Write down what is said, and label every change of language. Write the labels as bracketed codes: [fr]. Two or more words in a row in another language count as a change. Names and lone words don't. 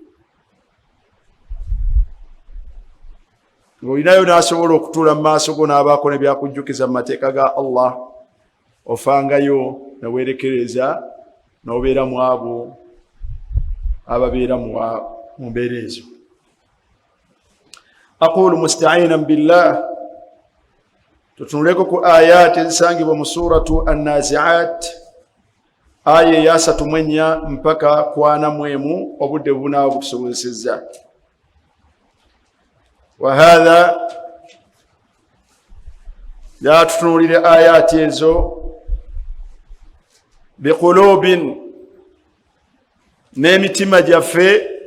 [lg] ng'olinayo n'asobola okutuula mu maaso go n'abaako ne byakujjukiza mu mateeka ga Allah, ofangayo ne weerekereza n'obeera mu abo ababeera mu mbeera ezo. [ar] أقول مستعينا بالله. [lg] Tutunuleko ku ayat ezisangibwa mu suratu An-Nazi'at, aya ya 34 mpaka 41, obudde bunaaba butusobozesezza. [ar] وهذا, [lg] ya tutunulire ayat ezo biqulubin, n'emitima gyaffe,